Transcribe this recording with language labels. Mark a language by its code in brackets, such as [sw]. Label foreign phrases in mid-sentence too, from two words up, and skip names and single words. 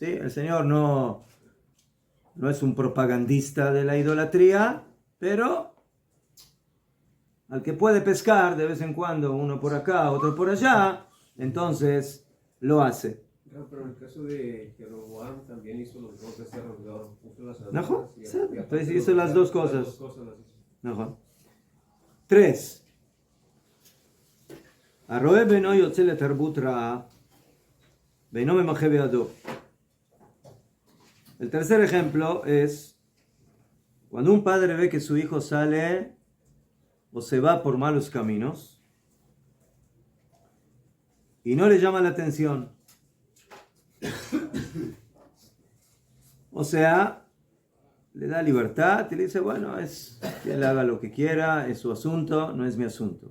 [es] El Señor no es un propagandista de la idolatría, pero al que puede pescar de vez en cuando, uno por acá, otro por allá, entonces lo hace. No, pero en el caso de Jeroboam también hizo los dos becerros de oro. Puso las ¿No? y Sí, aparte pues hizo las dos cosas. Las dos cosas las hizo. ¿No? 3. [he] הרואה בינו יוצא לתרבות רעה, ואינו ממחה בידו. [es] El tercer ejemplo es cuando un padre ve que su hijo sale o se va por malos caminos y no le llama la atención. O sea, le da libertad y le dice, bueno, que él haga lo que quiera, es su asunto, no es mi asunto.